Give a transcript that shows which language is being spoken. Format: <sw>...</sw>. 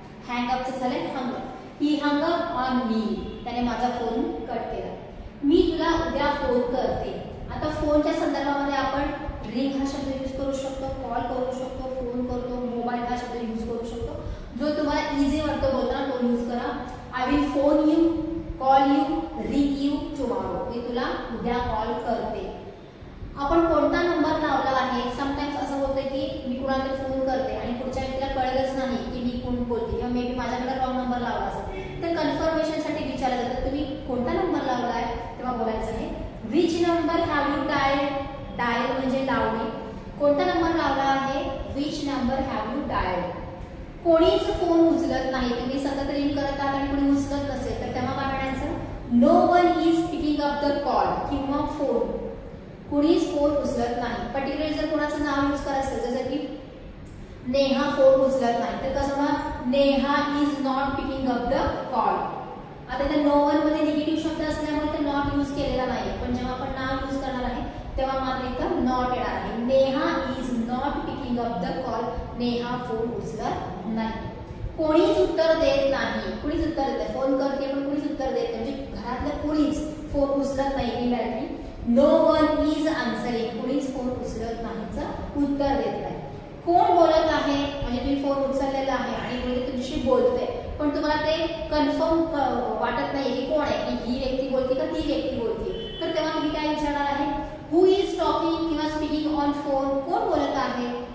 <mr>Hang अपचं झालंय hung up.</mr> <en>he hang up on me,</en> <mr>त्याने माझा फोन कट केला. मी तुला उद्या फोन करते. आता फोनच्या संदर्भामध्ये आपण रिंग हा शब्द यूज करू शकतो, कॉल करू शकतो, फोन करतो, मोबाईल हा शब्द यूज करू शकतो. जो तुम्हाला इझी वाटतो बोलताना तो यूज करा.</mr> <en>I will phone you, call you, ring you tomorrow.</en> <mr>मी तुला उद्या कॉल करते. आपण कोणता नंबर लावला आहे. समटाइम्स असं होतं की मी कुणाला फोन करते आणि पुढच्या व्यक्तीला कळलंच नाही की मी कोण बोलते किंवा मे बी माझ्याकडे रॉंग नंबर लावला असेल, तर कन्फर्मेशनसाठी विचारलं जातं तुम्ही कोणता नंबर लावला आहे. तेव्हा बोलायचं आहे</mr> <en>Which number have you dial.</en> <mr>Dial म्हणजे लावणे. कोणता नंबर लावला आहे,</mr> <en>Which number have you dial.</en> <mr>कोणीच फोन उचलत नाही, तुम्ही सतत रिंग करत आहात आणि कोणी उचलत नसेल तर तेव्हा काय म्हणायचं,</mr> <en>no one is picking up the call</en> <mr>किंवा फोन. कुणीच फोन उचलत नाही. पर्टिक्युलर जर कोणाचं नाव यूज करायचं असेल जसं की नेहा फोन उचलत नाही तर कसं होणार,</mr> <en>Neha is not picking up the call.</en> <mr>आता त्या नो वन मध्ये निगेटिव्ह शब्द असल्यामुळे ते नॉट यूज केलेला नाही, पण जेव्हा आपण नाव यूज करणार आहे तेव्हा मात्र इथं नॉट येणार आहे.</mr> <en>Neha is not picking up the call.</en> <mr>Neha phone उचलत नाही. कोणीच उत्तर देत नाही. कुणीच उत्तर देत नाही. फोन करते पण कुणीच उत्तर देत नाही, म्हणजे घरातलं कुणीच फोन उचलत नाही.</mr> <en>indirectly no one is answering,</en> <mr>कुणीच फोन उचलत नाहीचं उत्तर देत नाही. कोण बोलत आहे म्हणजे तुम्ही फोन उचललेला आहे आणि कोणी तुमच्याशी बोलतोय पण तुम्हाला ते कन्फर्म वाटत नाही की कोण आहे, की ही व्यक्ती बोलते का ती व्यक्ती बोलते, तर तेव्हा तुम्ही काय विचारणार आहे,</mr> <en>who is talking</en> <mr>किंवा</mr> <en>Speaking on phone.</en> <mr>कोण बोलत आहे.</mr>